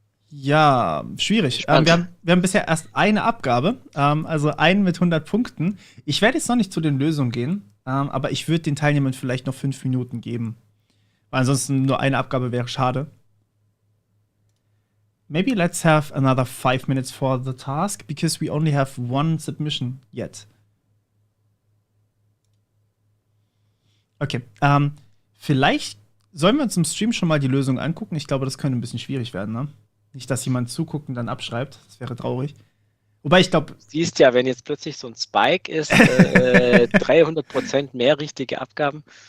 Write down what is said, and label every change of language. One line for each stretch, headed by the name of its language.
German: Ja, schwierig. Wir haben bisher erst eine Abgabe, also einen mit 100 Punkten. Ich werde jetzt noch nicht zu den Lösungen gehen, aber ich würde den Teilnehmern vielleicht noch 5 Minuten geben. Weil ansonsten nur eine Abgabe wäre schade.
English: maybe let's have another 5 minutes for the task, because we only have one submission yet.
German: Okay, vielleicht sollen wir uns im Stream schon mal die Lösung angucken. Ich glaube, das könnte ein bisschen schwierig werden, ne? Nicht, dass jemand zuguckt und dann abschreibt. Das wäre traurig. Wobei ich glaube. Siehst ja, wenn jetzt plötzlich so ein Spike ist, 300% mehr richtige Abgaben.